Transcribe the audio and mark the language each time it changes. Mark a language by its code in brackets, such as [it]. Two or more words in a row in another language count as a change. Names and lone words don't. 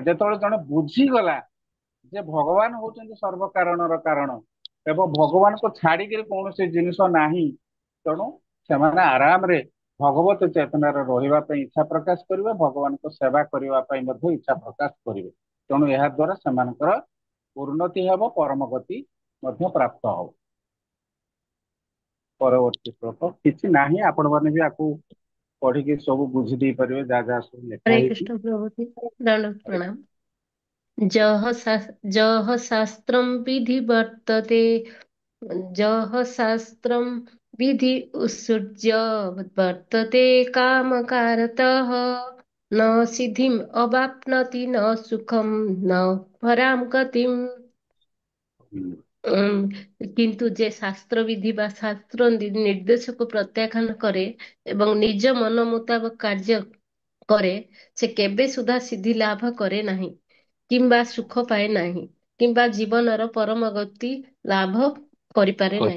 [or] ଯେତେବେଳେ ଜଣେ ବୁଝିଗଲା ଯେ ଭଗବାନ ହଉଛନ୍ତି ସର୍ବ କାରଣର କାରଣ ଏବଂ ଭଗବାନଙ୍କୁ ଛାଡିକିରି କୌଣସି ଜିନିଷ ନାହିଁ, ତେଣୁ ସେମାନେ ଆରାମରେ ଭଗବତ ଚେତନାରେ ରହିବା ପାଇଁ ଇଚ୍ଛା ପ୍ରକାଶ କରିବେ, ଭଗବାନଙ୍କ ସେବା କରିବା ପାଇଁ ମଧ୍ୟ ଇଚ୍ଛା ପ୍ରକାଶ କରିବେ। ତେଣୁ ଏହା ଦ୍ୱାରା ସେମାନଙ୍କର ଉନ୍ନତି ହେବ, ପରମ ଗତି ମଧ୍ୟ ପ୍ରାପ୍ତ ହବ। ପରବର୍ତ୍ତୀ ଶ୍ଲୋକ କିଛି ନାହିଁ, ଆପଣମାନେ ବି ଆକୁ ପଢିକି ସବୁ ବୁଝି ଦେଇ ପାରିବେ ଯାହା ଯାହା ସବୁ ଲେଖା हरे ହେଇଛି। କୃଷ୍ଣ ପ୍ରଭୁତି ଦଣ୍ଡ ପ୍ରଣାମ। [sa] जह शास्त्रम विधि वर्तते, जह शास्त्रम विधि उत्सृज्य वर्तते काम कारतः, न सिद्धिम अवाप्नोति न सुखम न पराम गतिम। [or] କିନ୍ତୁ ଯେ ଶାସ୍ତ୍ର ବିଧି ବା ଶାସ୍ତ୍ର ନିର୍ଦ୍ଦେଶକୁ ପ୍ରତ୍ୟାଖ୍ୟାନ କରେ ଏବଂ ନିଜ ମନ ମୁତାବକ କାର୍ଯ୍ୟ କରେ ସେ କେବେ ସୁଦ୍ଧା ସିଦ୍ଧି ଲାଭ କରେ ନାହିଁ କିମ୍ବା ସୁଖ ପାଏ ନାହିଁ କିମ୍ବା ଜୀବନର ପରମ ଗତି ଲାଭ କରିପାରେ ନାହିଁ।